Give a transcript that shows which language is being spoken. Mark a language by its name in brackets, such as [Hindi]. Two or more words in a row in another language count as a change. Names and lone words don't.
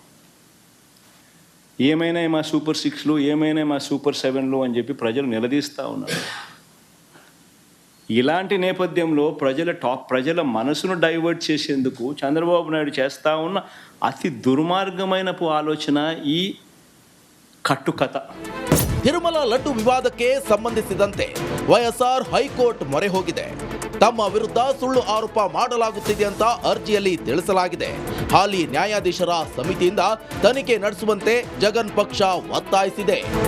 [Telugu] ఏమైనా మా సూపర్ 6లు, ఏమైనా మా సూపర్ 7లు అని చెప్పి ప్రజలు నిలదీస్తూ ఉన్నారు. ఇలాంటి నేపథ్యంలో ప్రజల మనసును డైవర్ట్ చేసేందుకు చంద్రబాబు నాయుడు చేస్తూ ఉన్న అతి దుర్మార్గమైన ఆలోచన ఈ ಕಟ್ಟುಕಥ. [Kannada] ತಿರುಮಲ ಲಡ್ಡು ವಿವಾದಕ್ಕೆ ಸಂಬಂಧಿಸಿದಂತೆ వైఎస్ఆర్ ಹೈಕೋರ್ಟ್ ಮೊರೆ ಹೋಗಿದೆ. ತಮ್ಮ ವಿರುದ್ಧ ಸುಳ್ಳು ಆರೋಪ ಮಾಡಲಾಗುತ್ತಿದೆ ಅಂತ ಅರ್ಜಿಯಲ್ಲಿ ತಿಳಿಸಲಾಗಿದೆ. ಹಾಲಿ ನ್ಯಾಯಾಧೀಶರ ಸಮಿತಿಯಿಂದ ತನಿಖೆ ನಡೆಸುವಂತೆ ಜಗನ್ ಪಕ್ಷ ಒತ್ತಾಯಿಸಿದೆ.